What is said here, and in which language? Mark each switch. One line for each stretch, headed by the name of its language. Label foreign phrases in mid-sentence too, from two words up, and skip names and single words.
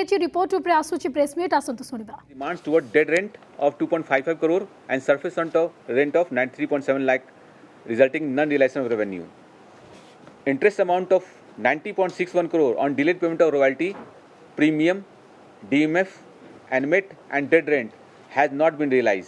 Odia: କିଛି ରିପୋର୍ଟ ଉପରେ ଆସୁଛି ପ୍ରେସ୍ ମିଟ୍ ଆସନ୍ତୁ ଶୁଣିବା।
English: Demands toward dead rent of 2.55 crore and surface rent of 93.7 lakh, resulting in non-realization of revenue. Interest amount of 90.61 crore on delayed payment of royalty, premium, DMF, ANMET and dead rent has not been realized.